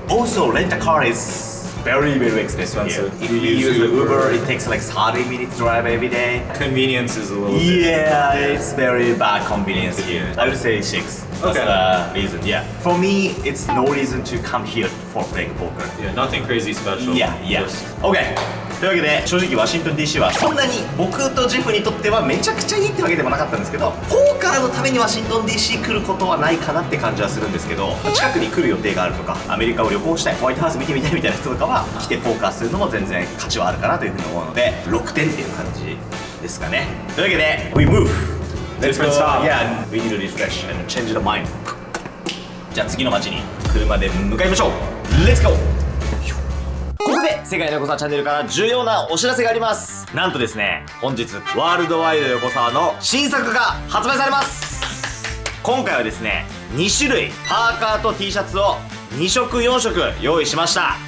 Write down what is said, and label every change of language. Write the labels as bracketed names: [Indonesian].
[English] Also, rent a car is very, very expensive. Expensive. If We you use use the Uber. Uber, it takes like 30 minutes drive every day. convenience is a little bit. Yeah, it's very bad convenience here. I would say 6. That's Okay. the reason, yeah. For me, it's no reason to come here for playing poker. Yeah, nothing crazy special. Yeah, yeah. Just- OK! [Japanese] というわけで、正直ワシントン DC はそんなに僕とジェフにとってはめちゃくちゃいいってわけでもなかったんですけど、ポーカーのためにワシントン DC 来ることはないかなって感じはするんですけど、近くに来る予定があるとか、アメリカを旅行したい、ホワイトハウス見てみたいみたいな人とかは来てポーカーするのも全然価値はあるかなというふうに思うので、6点っていう感じですかね。というわけで、 [English] We move! Let's go! Different style. Yeah, we need to refresh and change the mind. [Japanese] じゃあ次の街に車で向かいましょう [English] Let's go! [Japanese] ここで世界の横澤チャンネルから重要なお知らせがあります。なんとですね、本日ワールドワイド横澤の新作が発売されます。今回はですね、2種類パーカーと T シャツを2色4色用意しました。